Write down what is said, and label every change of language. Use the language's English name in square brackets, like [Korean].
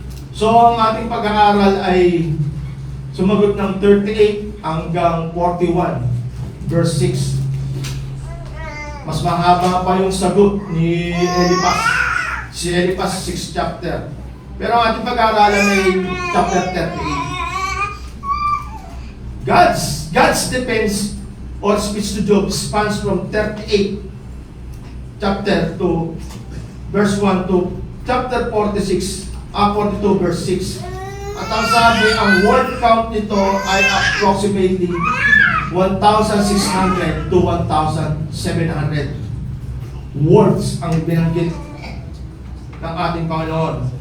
[Filipino] So, ang ating pag-aaral ay sumagot ng 38 hanggang 41, verse 6. Mas mahaba pa yung sagot ni Eliphaz. Si Eliphaz 6 chapter. Pero ang ating pag-aaralan ay chapter 38. [English] God's defense or speech to Job spans from 38 chapter to verse 1 to chapter 42 verse 6. [Filipino] At ang sabi, ang word count nito ay [English] approximately 1,600 to 1,700 words [Filipino] ang binanggit ng ating Panginoon.